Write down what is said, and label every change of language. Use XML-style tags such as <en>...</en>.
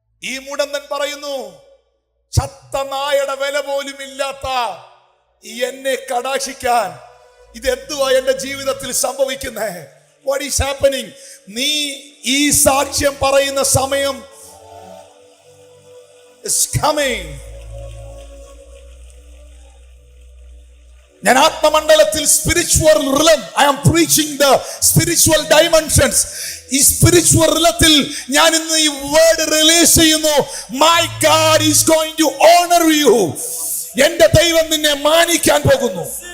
<ml>ഈ മുടന്തൻ പറയുന്നു, ചത്ത നായയുടെ വില പോലും ഇല്ലാത്ത എന്നെ കടാക്ഷിക്കാൻ ഇതെന്തുവാ എന്റെ ജീവിതത്തിൽ സംഭവിക്കുന്നേ?</ml> <en>What is happening?</en> <ml>നീ ഈ സാക്ഷ്യം പറയുന്ന സമയം</ml> <en>is coming.</en> <ml>ഞാൻ ആത്മമണ്ഡലത്തിൽ spiritual റിലം,</ml> <en>I am preaching the spiritual dimensions.</en> <ml>ഈ സ്പിരിച്വൽ റിലത്തിൽ ഞാൻ ഇന്ന് ഈ വേർഡ് റിലീസ് ചെയ്യുന്നു.</ml> <en>My God is going to honor you.</en> <ml>എന്റെ ദൈവം നിന്നെ മാനിക്കാൻ പോകുന്നു.</ml>